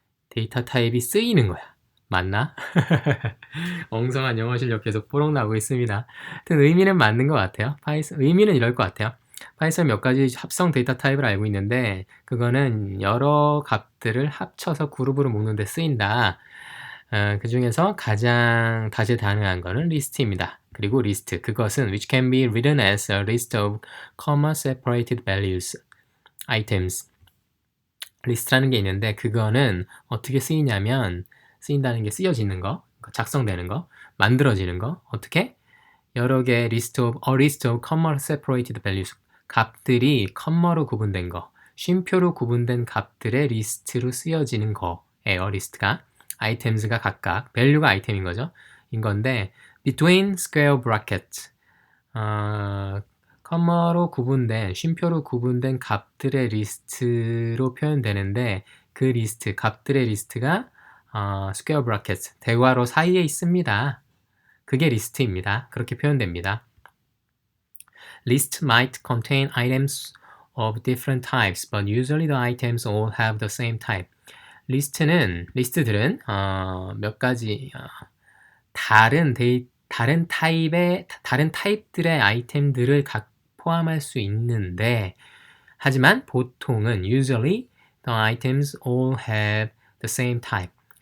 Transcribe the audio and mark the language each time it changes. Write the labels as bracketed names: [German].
[Korean] 데이터 타입이 쓰이는 거야. 맞나? 엉성한 영어 실력 계속 뽀록 나오고 있습니다. 하여튼 의미는 맞는 것 같아요. 파이썬, 의미는 이럴 것 같아요. 파이썬 몇 가지 합성 데이터 타입을 알고 있는데 그거는 여러 값들을 합쳐서 그룹으로 묶는 데 쓰인다. 그 중에서 가장 다재다능한 거는 리스트입니다. 그리고 리스트, 그것은 [English] which can be written as a list of comma separated values, items. [Korean] 리스트라는 게 있는데 그거는 어떻게 쓰이냐면 쓰인다는 게 쓰여지는 거, 작성되는 거, 만들어지는 거. 어떻게? 여러 개의 [English] list of comma separated values. [Korean] 값들이 컴마로 구분된 거, 쉼표로 구분된 값들의 리스트로 쓰여지는 거예요. 리스트가. items가 각각, value가 아이템인 거죠. 인 건데 [English] between square brackets. [Korean] 컴마로 구분된, 쉼표로 구분된 값들의 리스트로 표현되는데 그 리스트, 값들의 리스트가 square brackets, 대괄호 사이에 있습니다. 그게 리스트입니다. 그렇게 표현됩니다. [English] List might contain items of different types, but usually the items all have the same type. [Korean] 리스트들은 몇 가지 다른 타입들의 아이템들을 포함할 수 있는데 하지만 보통은 [English] usually the items all have the same type.